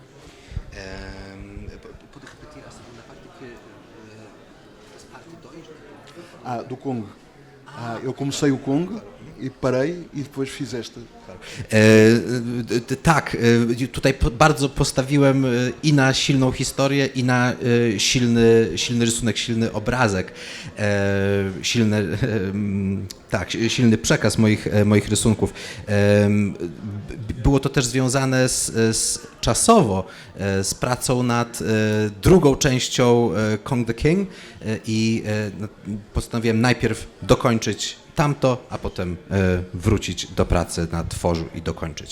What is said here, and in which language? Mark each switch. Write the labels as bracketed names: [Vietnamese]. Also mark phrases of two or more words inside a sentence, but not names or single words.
[Portuguese] Pode repetir a segunda parte que parte 2, né? Do Kong. Eu comecei o Kong i parei i depois fiz esta. [Polish] Tak, tutaj bardzo postawiłem i na silną historię, i na silny rysunek, silny obrazek, silny przekaz moich rysunków. Było to też związane czasowo z pracą nad drugą częścią Kong the King i postanowiłem najpierw dokończyć tamto, a potem wrócić do pracy nad Forzu i dokończyć.